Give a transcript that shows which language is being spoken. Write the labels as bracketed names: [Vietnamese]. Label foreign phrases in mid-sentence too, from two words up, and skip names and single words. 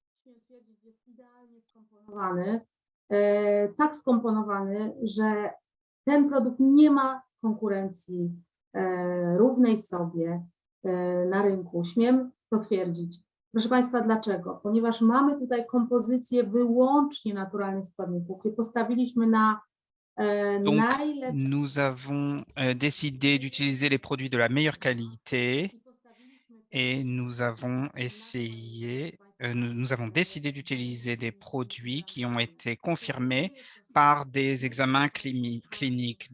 [Polish] Tak skomponowany, że ten produkt nie ma konkurencji równej sobie na rynku. Śmiem to twierdzić. Proszę Państwa, dlaczego? Ponieważ mamy tutaj kompozycję wyłącznie naturalnych składników i postawiliśmy na [French] Donc, [Polish] najlepsze. [French] nous avons décidé d'utiliser les produits de la meilleure qualité et nous avons essayé, nous avons décidé d'utiliser des produits qui ont été confirmés par des examens cliniques.